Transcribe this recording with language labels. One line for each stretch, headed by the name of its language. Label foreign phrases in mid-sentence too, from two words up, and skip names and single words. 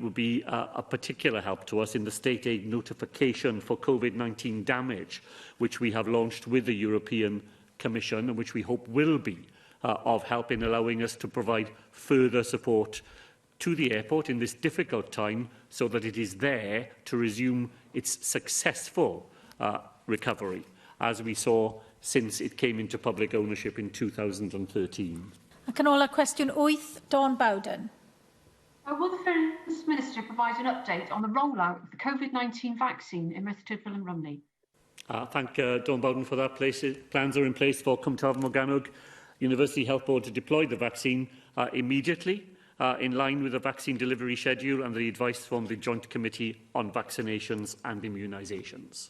English: would be a particular help to us in the state aid notification for COVID-19 damage, which we have launched with the European Commission and which we hope will be of help in allowing us to provide further support to the airport in this difficult time so that it is there to resume its successful recovery, as we saw since it came into public ownership in 2013.
Welsh: Ac yn ola, cwestiwn 8, Dawn Bowden.
English: Will the First Minister provide an update on the rollout of the COVID-19 vaccine in Merthyr Tydfil and Rumney? Thank Dawn Bowden for that. Plans are in place for Cwm Taf Morgannwg University Health Board to deploy the vaccine immediately, in line with the vaccine delivery schedule and the advice from the Joint Committee on Vaccinations and Immunisations.